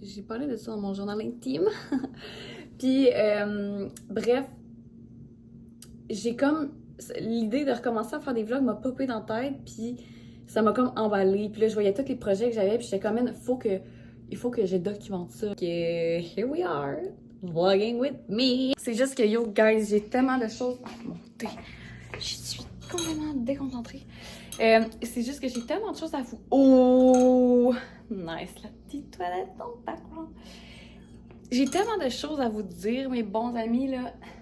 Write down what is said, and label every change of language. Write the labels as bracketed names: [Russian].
[French] J'ai parlé de ça dans mon journal intime. Puis, bref, j'ai comme... L'idée de recommencer à faire des vlogs m'a popé dans la tête, puis ça m'a comme emballé. Puis là, je voyais tous les projets que j'avais, puis j'étais comme, il faut que je documente ça. [English] Que here we are, vlogging with me. [French] C'est juste que, [English] yo, guys, [French] j'ai tellement de choses à monter. Je suis complètement déconcentrée. C'est juste que j'ai tellement de choses à vous... Oh! Nice, la petite toilette dans le background. J'ai tellement de choses à vous dire, mes bons amis, là.